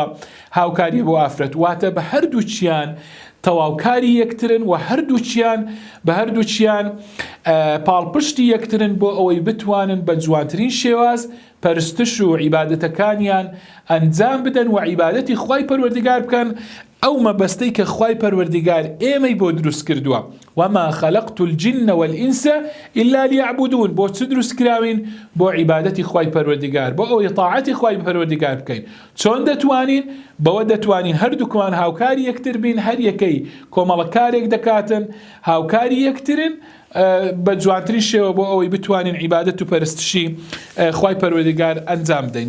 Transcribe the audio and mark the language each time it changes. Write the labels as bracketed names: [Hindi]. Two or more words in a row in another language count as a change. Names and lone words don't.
[Central Kurdish] هاوکاریە بۆ ئافرەت واتە بە هەردووچیان تەواوکاری یەکترن و هەردووچیان پاڵپشتی یەکترن بۆ ئەوەی بتوانن بە جوانترین شێواز پەرستش و عیبادەتەکانیان ئەنجام بدەن و عیبادەتی خوای پەروەردگار بکەن ئەو مەبەستەی کە خوای پەروەردگار ئێمەی بۆ دروست کردووە [Arabic] وما خلقت الجن والإنس إلا ليعبدون [Central Kurdish] بۆ چ دروست کراوین بۆ عیبادەتی خوای پەروەردگار بۆ ئەوەی تاعەتی خوای پەروەردگار بکەین. چۆن دەتوانین؟ بەوە دەتوانین هەردووکمان هاوکاری یەکتر بین هەر یەکەی کۆمەڵە کارێک دەکاتن هاوکاری یەکترن بە جوانترین شێوە بۆ ئەوەی بتوانین عیبادەت و پەرستشی خوای پەروەردگار ئەنجام بدەین.